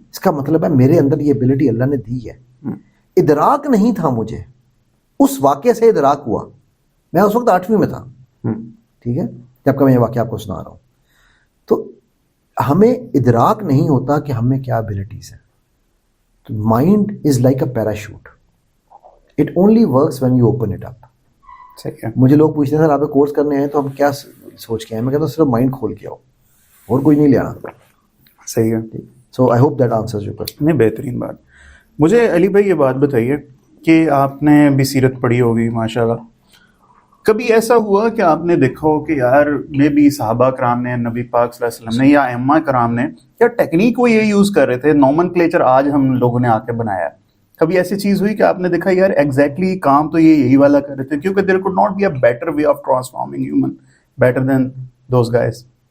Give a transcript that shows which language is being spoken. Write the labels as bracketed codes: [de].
[ur] اس کا مطلب ہے میرے اندر یہ ایبلٹی اللہ نے دی ہے. ادراک نہیں تھا مجھے, اس واقعے سے ادراک ہوا. میں اس وقت 8ویں میں تھا. ٹھیک ہے, جب کا میں یہ واقعہ آپ کو سنا رہا ہوں. تو ہمیں ادراک نہیں ہوتا کہ ہمیں کیا ایبلٹیز ہیں. تو [en] Mind is like a parachute. It only works when you open it up. [ur] صحیح ہے. مجھے لوگ پوچھتے ہیں سر آپ کورس کرنے ہیں تو ہم کیا سوچ کے ہیں, میں کہتا ہوں صرف مائنڈ کھول کے آؤ اور کوئی نہیں لے آنا. صحیح ہے. [en] So I hope that answers your question. [ur] نہیں, بہترین بات. مجھے علی بھائی یہ بات بتائیے کہ آپ نے بھی سیرت پڑھی ہوگی ماشاء اللہ, کبھی ایسا ہوا کہ آپ نے دیکھا ہو کہ یار میں بھی صحابہ کرام نے, نبی پاک صلی اللہ علیہ وسلم نے یا ائمہ کرام نے یا ٹیکنیک وہ یہ یوز کر رہے تھے, نومن کلیچر آج ہم لوگوں نے آ کے بنایا ہے, کبھی ایسی چیز ہوئی کہ آپ نے دیکھا یار ایگزیکٹلی کام تو یہی والا کر رہے تھے, کیونکہ [en] There could not be a better way of transforming human better than those guys.